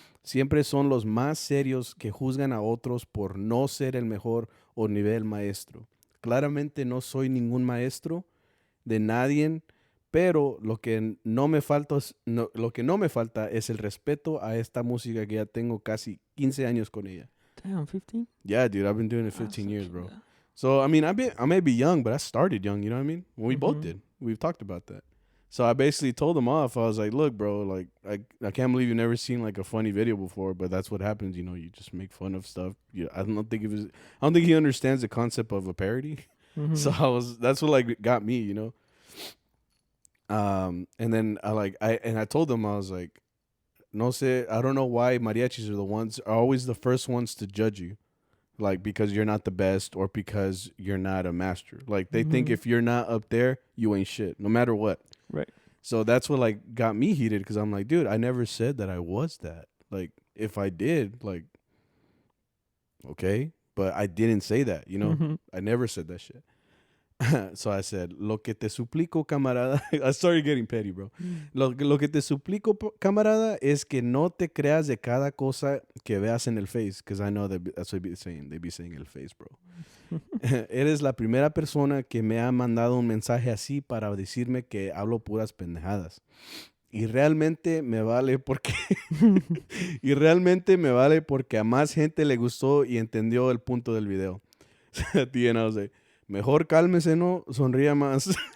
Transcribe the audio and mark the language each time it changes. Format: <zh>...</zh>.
<es>Siempre son los más serios que juzgan a otros por no ser el mejor o nivel maestro. Claramente no soy ningún maestro de nadie, pero lo que no me falta es el respeto a esta música que ya tengo casi 15 años con ella.</es> <en>Damn, 15? Yeah, dude, I've been doing it 15 years, bro. So, I mean, I may be young, but I started young, you know what I mean? We both did. We've talked about that. So I basically told him off. I was like, look, bro, like, I can't believe you've never seen like a funny video before, but that's what happens, you know, you just make fun of stuff. I don't think he understands the concept of a parody. So that's what like got me, you know? And then I told them, I was like,</en> <es>no sé,</es> <en>I don't know why mariachis are always the first ones to judge you. Like, because you're not the best or because you're not a master. Like, they think if you're not up there, you ain't shit, no matter what. Right. So that's what, like, got me heated because I'm like, dude, I never said that I was that. Like, if I did, like, okay. But I didn't say that, you know? I never said that shit. So I said,</en> <es>lo que te suplico, camarada.</es> <en>I started getting petty, bro.</en> <es>Lo que te suplico, camarada, es que no te creas de cada cosa que veas en el Face.</es> <en>Because I know that's what they be saying el Face, bro.</en> <es>Eres la primera persona que me ha mandado un mensaje así para decirme que hablo puras pendejadas. Y realmente me vale porque a más gente le gustó y entendió el punto del video. Tiene,</es> <en>I was like,</en> <es>mejor cálmese, no, sonría más.</es>